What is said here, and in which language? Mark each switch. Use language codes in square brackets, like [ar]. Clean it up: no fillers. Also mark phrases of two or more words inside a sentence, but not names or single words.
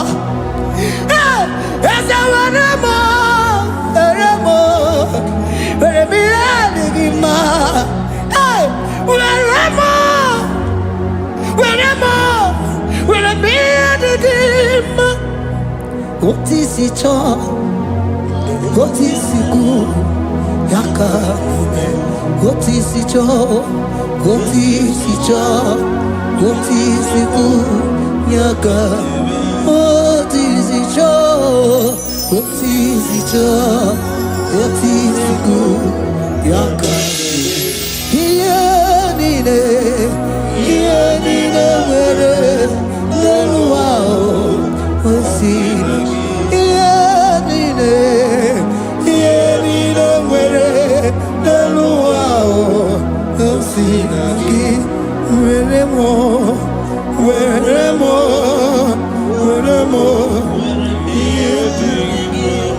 [ig] Eze were m, were m, were m ihe dị gị mma. Were m, were m, were m ihe dị gị mma. [en] What is it all? What is it good? [ig] Ya ka ga-eme. [en] What is it all? What is it all? What is it good? [ig] Ya ka. [en] What is it all? What is it all? What is it good? [ig] Ya ka. Ihe niile nwere n'elu ụwa o si na gị. Ihe niile nwere n'elu ụwa o si na gị. Were m, were m, were m ihe dị gị.